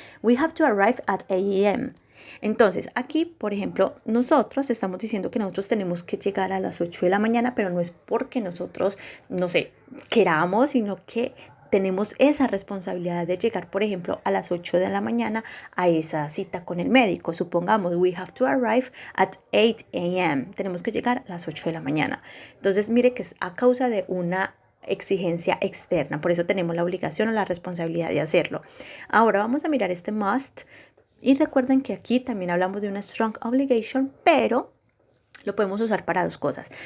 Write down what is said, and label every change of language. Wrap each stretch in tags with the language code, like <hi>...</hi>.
<en>We have to arrive at 8 a.m.</en> <es>Entonces, aquí, por ejemplo, nosotros estamos diciendo que nosotros tenemos que llegar a las 8 de la mañana, pero no es porque nosotros, no sé, queramos, sino que tenemos esa responsabilidad de llegar, por ejemplo, a las 8 de la mañana a esa cita con el médico. Supongamos,</es> <en>we have to arrive at 8 a.m.</en> <es>Tenemos que llegar a las 8 de la mañana. Entonces, mire que es a causa de una exigencia externa, por eso tenemos la obligación o la responsabilidad de hacerlo. Ahora vamos a mirar este must y recuerden que aquí también hablamos de una</es> <en>strong obligation,</en> <es>pero lo podemos usar para dos cosas.</es>